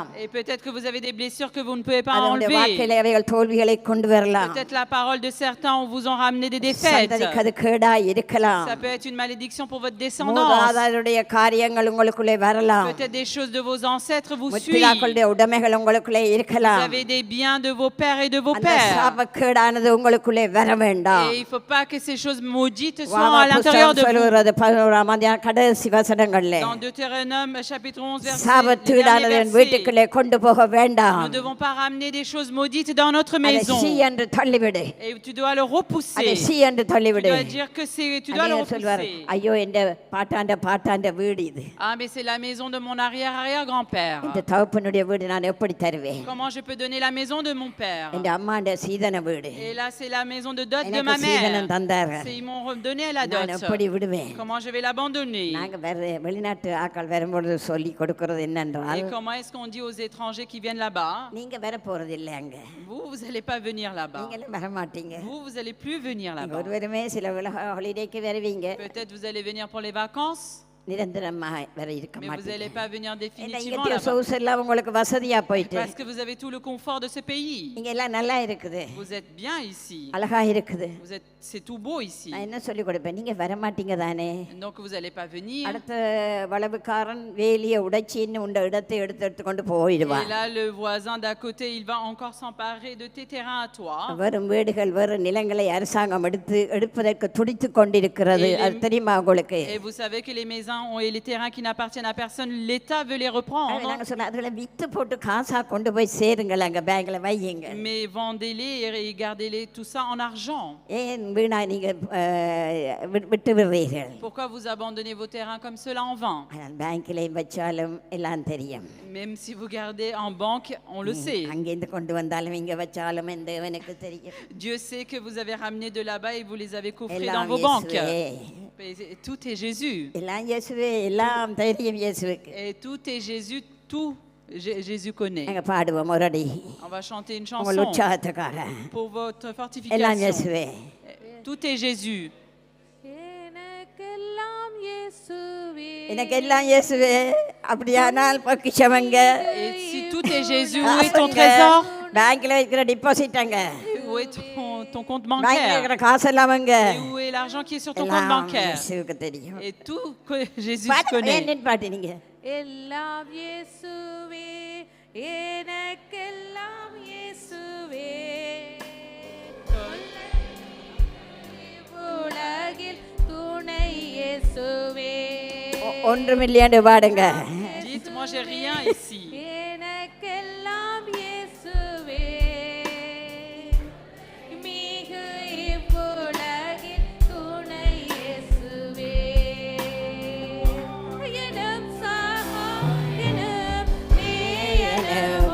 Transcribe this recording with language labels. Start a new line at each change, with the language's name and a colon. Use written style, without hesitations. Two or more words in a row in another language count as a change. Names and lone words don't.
French: Et peut-être que vous avez des blessures que vous ne pouvez pas
Tamil: அதனுடைய
French: enlever.
Tamil: வாழ்க்கையிலே அவைகள் தோல்விகளை கொண்டு வரலாம்.
French: Peut-être la parole de certains vous ont ramené des défaites.
Tamil: சந்ததிக்கு அது கேடாய் இருக்கலாம்.
French: Ça peut être une malédiction pour votre descendance.
Tamil: மூதாதையருடைய காரியங்கள் உங்களுக்குள்ளே வரலாம்.
French: Peut-être des choses de vos ancêtres vous suivent.
Tamil: முற்பிதாக்களுடைய உடைமைகள் உங்களுக்குள்ளே இருக்கலாம்.
French: Vous avez des biens de vos pères et de vos
Tamil: அந்த
French: pères.
Tamil: சாபக்கேடானது உங்களுக்குள்ளே வர வேண்டாம்.
French: Et il ne faut pas que ces choses maudites soient à l'intérieur de vous.
Tamil: சொல்லுகிறது 11ஆம் அதிகாரம் கடைசி வசனங்களிலே,
French: Dans Deutéronome chapitre 11 verset
Tamil: சாபத்தீடானது என் வீட்டுக்குள்ளே கொண்டு போக வேண்டாம்.
French: nous ne devons pas ramener des choses maudites dans notre
Tamil: அதை
French: maison.
Tamil: சீ என்று தள்ளிவிடு.
French: Et tu dois le repousser.
Tamil: அதை சீ என்று
French: Tu
Tamil: தள்ளிவிடு.
French: dois dire que tu dois le
Tamil: அநேகர் சொல்வார்,
French: repousser.
Tamil: ஐயோ என்ற பாட்டாண்ட வீடு இது,
French: Ah mais c'est la maison de mon arrière-arrière-grand-père.
Tamil: இந்த தகப்பனுடைய வீடு நான் எப்படி தருவேன்?
French: Comment je peux donner la maison de mon père?
Tamil: என் அம்மாண்ட சீதன வீடு,
French: Et là, c'est la maison de dot de
Tamil: எனக்கு
French: ma
Tamil: சீதனம்
French: mère.
Tamil: தந்தார்கள்.
French: Ils m'ont donné la
Tamil: நான்
French: dot.
Tamil: எப்படி விடுவேன்?
French: Comment je vais l'abandonner?
Tamil: நாங்க வேற வெளிநாட்டு ஆட்கள் வரும்பொழுது சொல்லி கொடுக்கறது என்னென்றால்,
French: Et comment est-ce qu'on dit aux étrangers qui viennent là-bas?
Tamil: நீங்க வர போறது இல்லை அங்க,
French: Vous n'allez pas venir là-bas.
Tamil: நீங்களும் வர மாட்டீங்க.
French: Vous n'allez plus venir
Tamil: நீங்க
French: là-bas.
Tamil: ஒருவருமே சில ஹாலிடேக்கு வருவீங்க,
French: Peut-être vous allez venir pour les vacances,
Tamil: நிரந்தரமா வர இருக்க
French: mais vous n'allez
Tamil: மாட்டீங்க.
French: pas venir
Tamil: ஏன்னா
French: définitivement
Tamil: இங்க
French: là-bas.
Tamil: சொகுசு எல்லாம் உங்களுக்கு வசதியா போயிட்டு,
French: Parce que vous avez tout le confort de ce pays.
Tamil: இங்க எல்லாம் நல்லா இருக்குது,
French: Vous êtes bien ici.
Tamil: அழகா இருக்குது.
French: C'est tout beau ici.
Tamil: நான் என்ன சொல்லி கொடுப்பேன், நீங்க வர மாட்டீங்க தானே.
French: Donc vous n'allez pas venir.
Tamil: அடுத்த வளவுக்காரன் வேலியை உடைச்சின்னு உண்ட இடத்தை எடுத்து கொண்டு போயிடுவான்.
French: Et là, le voisin d'à côté, il va encore s'emparer de tes terrains à toi.
Tamil: வெறும் வீடுகள் வெறும் நிலங்களை அரசாங்கம் எடுப்பதற்கு துடித்து கொண்டிருக்கிறது. அது தெரியுமா உங்களுக்கு?
French: Et vous savez que les maisons et les terrains qui n'appartiennent à personne, l'État veut les reprendre.
Tamil: நாங்க சொல்ல அதுல வித்து போட்டு காசா கொண்டு போய் சேருங்கள், அங்க பேங்க்ல வையுங்க.
French: Mais vendez-les et gardez-les tout ça en argent.
Tamil: ஏன் வீணா நீங்க விட்டு விடுறீர்கள்?
French: Pourquoi vous abandonnez vos terrains comme cela en vain?
Tamil: பேங்க்ல வச்சாலும் எல்லாம் தெரியும்.
French: Même si vous gardez en banque, on le sait.
Tamil: அங்கிருந்து கொண்டு வந்தாலும் இங்க வச்சாலும் எனக்கு தெரியும்.
French: Dieu sait que vous avez ramené de là-bas et vous les avez coffrés dans
Tamil: எல்லாம்
French: vos banques.
Tamil: இயேசுவே.
French: Et tout est Jésus.
Tamil: எல்லாம் இயேசுவே, எல்லாம் தெரியும் இயேசுவுக்கு.
French: Et tout est Jésus, tout Jésus connaît.
Tamil: நாங்க பாடுவோம் ஒரு அடி
French: On va chanter une
Tamil: உங்கள்
French: chanson
Tamil: உற்சாகத்துக்காக.
French: pour votre
Tamil: எல்லாம்
French: fortification.
Tamil: இயேசுவே.
French: Tout est Jésus.
Tamil: எனக்கெல்லாம் இயேசுவே, எனக்கு எல்லாம் இயேசுவே. அப்படியானால் பொக்கிஷமங்க,
French: Et si tout est Jésus, où est ton trésor?
Tamil: பேங்க்ல வைக்கிற டிபாசிட் அங்க,
French: Où est ton compte
Tamil: பேங்க்ல
French: bancaire?
Tamil: வைக்கிற காசெல்லாம் அங்க,
French: Et où est l'argent qui est sur ton compte
Tamil: எல்லாம்
French: bancaire?
Tamil: இயேசுவுக்கு தெரியும்.
French: Et tout que Jésus
Tamil: பாட்டு
French: connaît.
Tamil: ஏன் பாட்டு நீங்க? எல்லாம் இயேசுவே, எனக்கெல்லாம் இயேசுவே, உலகில் துணை இயேசுவே, ஒன்றுமில்லையாண்டு பாடுங்க.
French: Dites, moi j'ai rien ici.
Tamil: எனக்கெல்லாம் இயேசுவே, மிகு இவ்வுலகில் துணை இயேசுவே, எனும் சகாயனும் மேயனும்